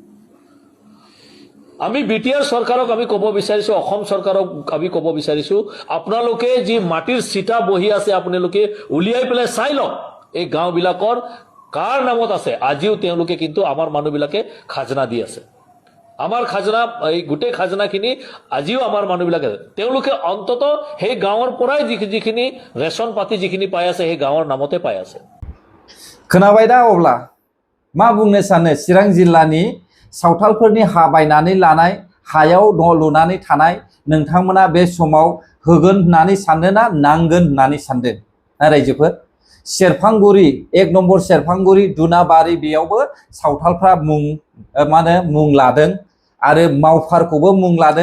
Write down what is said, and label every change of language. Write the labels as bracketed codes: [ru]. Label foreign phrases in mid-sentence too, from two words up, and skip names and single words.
[as] আমি বিটিআৰ চৰকাৰক আমি ক'ব বিচাৰিছোঁ, অসম চৰকাৰক আমি ক'ব বিচাৰিছোঁ, আপোনালোকে যি মাটিৰ চিটা বহি আছে, আপোনালোকে উলিয়াই পেলাই চাই লওক এই গাঁওবিলাকৰ কাৰ নামত আছে। আজিও তেওঁলোকে কিন্তু আমাৰ মানুহবিলাকে খাজনা দি আছে। আমাৰ খাজনা, এই গোটেই খাজনাখিনি আজিও আমাৰ মানুহবিলাকে, তেওঁলোকে অন্তত সেই গাঁৱৰ পৰাই যিখিনি ৰেচন পাতি যিখিনি পাই আছে, সেই গাঁৱৰ নামতে পাই আছে। [brx] खोनाबाय दा? अब्ला मा बुंनो सानो चिरां जिल्लानि सावथालफोरनि हा बायनानै लानाय, हायाव न' लुनानै थानाय नोंथांमोना बे समाव होगोन होननानै सानदों ना नांगोन होननानै सानदों रायजोफोर? सेरफांगुरि, 1 नम्बर सेरफांगुरि, दुनाबारि, बेयावबो सावथालफ्रा मुं लादों आरो मावफारखौबो मुं लादों।